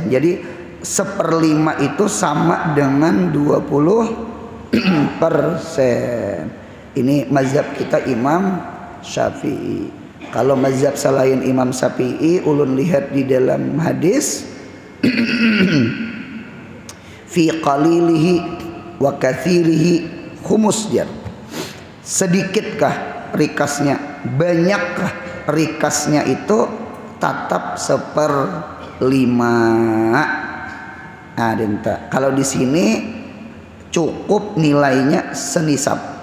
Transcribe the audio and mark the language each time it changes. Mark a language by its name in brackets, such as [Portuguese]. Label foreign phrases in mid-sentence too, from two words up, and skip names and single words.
[Indonesian] Jadi 1/5 itu sama dengan 20%. Ini mazhab kita Imam Syafi'i. [Banjar] Kalau mazhab selain Imam Syafi'i, ulun lihat di dalam hadis [Arabic] في قليله وكثيره خمس جار. [Banjar] Sedikitkah rikasnya, banyakkah rikasnya, itu tetap 1/5. [Indonesian] Nah, kalau di sini cukup nilainya senisab.